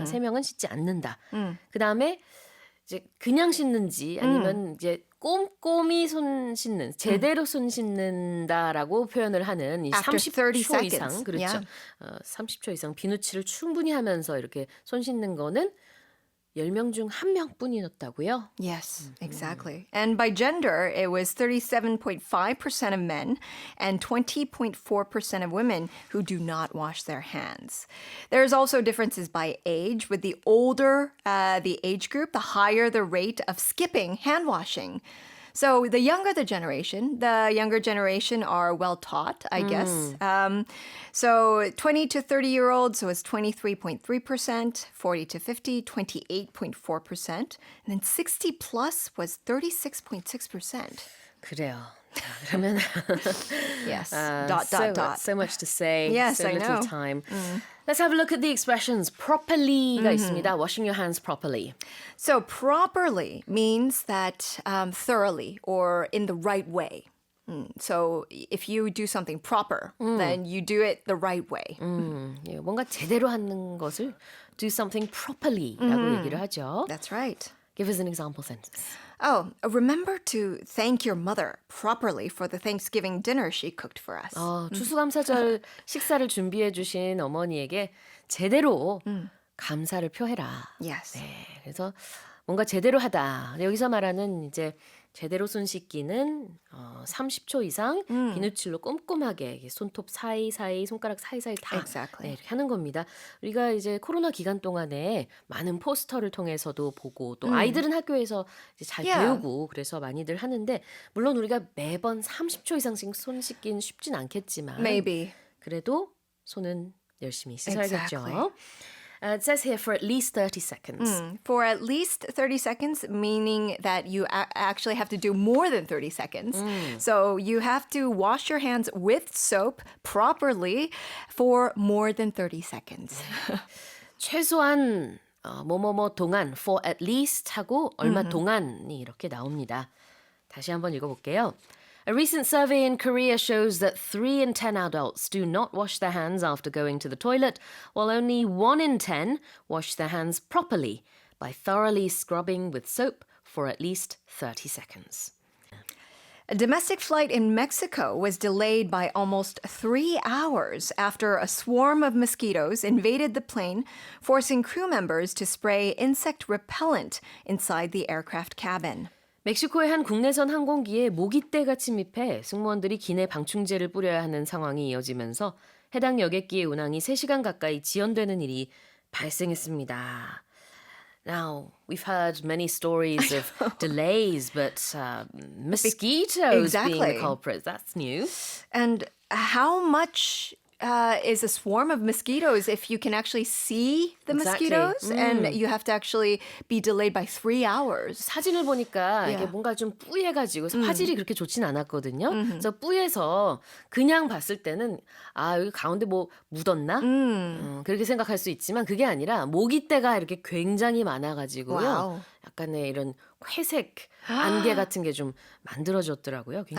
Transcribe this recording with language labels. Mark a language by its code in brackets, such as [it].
[ko] 3명은 씻지 않는다. 그다음에 이제 그냥 씻는지 아니면 이제 꼼꼼히 손 씻는 제대로 손 씻는다라고 표현을 하는 이 [en] After 30 [ko] 30초 이상 [en] seconds. [ko] 그렇죠. [en] Yeah. [ko] 30초 이상 비누칠을 충분히 하면서 이렇게 손 씻는 거는 10명 중 1명뿐이었다고요? [en] Yes, exactly. And by gender, it was 37.5% of men and 20.4% of women who do not wash their hands. There's also differences by age. With the older the age group, the higher the rate of skipping hand washing. So the younger generation are well taught, I guess. So 20 to 30-year-olds was 23.3%, 40 to 50, 28.4%, and then 60 plus was 36.6%. [ko] 그래요. 자, 그러면 [en] Yes. So much to say. Yes, so I little know. time. Let's have a look at the expressions. [ko] properly가 있습니다. [en] Washing your hands properly. So properly means that thoroughly or in the right way. So if you do something proper, then you do it the right way. [ko] 예, 뭔가 제대로 하는 것을 [en] do something properly [ko] 라고 얘기를 하죠. [en] That's right. Give us an example sentence. Oh, remember to thank your mother properly for the Thanksgiving dinner she cooked for us. [ko] 추수감사절 식사를 준비해 주신 어머니에게 제대로 감사를 표해라. [en] Yes. [ko] 네, 그래서 뭔가 제대로 하다. 여기서 말하는 이제 제대로 손 씻기는 30초 이상 비누칠로 꼼꼼하게 손톱 사이사이 손가락 사이사이 다 [en] Exactly. [ko] 네, 이렇게 하는 겁니다. 우리가 이제 코로나 기간 동안에 많은 포스터를 통해서도 보고 또 아이들은 학교에서 이제 잘 [en] Yeah. [ko] 배우고 그래서 많이들 하는데 물론 우리가 매번 30초 이상씩 손 씻기는 쉽진 않겠지만 [en] Maybe. [ko] 그래도 손은 열심히 씻어야겠죠. [en] Exactly. It says here for at least 30 seconds. For at least 30 seconds, meaning that you actually have to do more than 30 seconds. So you have to wash your hands with soap properly for more than 30 seconds. [ko] 최소한 뭐뭐뭐 동안 [en] for at least [ko] 하고 얼마 동안이 이렇게 나옵니다. 다시 한번 읽어볼게요. [en] A recent survey in Korea shows that 3 in 10 adults do not wash their hands after going to the toilet, while only 1 in 10 wash their hands properly by thoroughly scrubbing with soap for at least 30 seconds. A domestic flight in Mexico was delayed by almost 3 hours after a swarm of mosquitoes invaded the plane, forcing crew members to spray insect repellent inside the aircraft cabin. [ko] 멕시코의 한 국내선 항공기에 모기떼가 침입해 승무원들이 기내 방충제를 뿌려야 하는 상황이 이어지면서 해당 여객기의 운항이 3시간 가까이 지연되는 일이 발생했습니다. [en] Now, we've heard many stories of delays, but mosquitoes being the Exactly. culprit, that's new. And how much is a swarm of mosquitoes if you can actually see the Exactly. mosquitoes and you have to actually be delayed by 3 hours? [ko] 사진을 보니까 이게 [en] Yeah. [ko] 뭔가 좀 뿌예가지고 화질이 그렇게 좋진 않았거든요. 그래서 뿌예서 그냥 봤을 때는 여기 가운데 뭐 묻었나? 그렇게 생각할 수 있지만 그게 아니라 모기떼가 이렇게 굉장히 많아가지고요. 와우. 약간의 이런 회색 안개 같은 게 좀 만들어졌더라고요.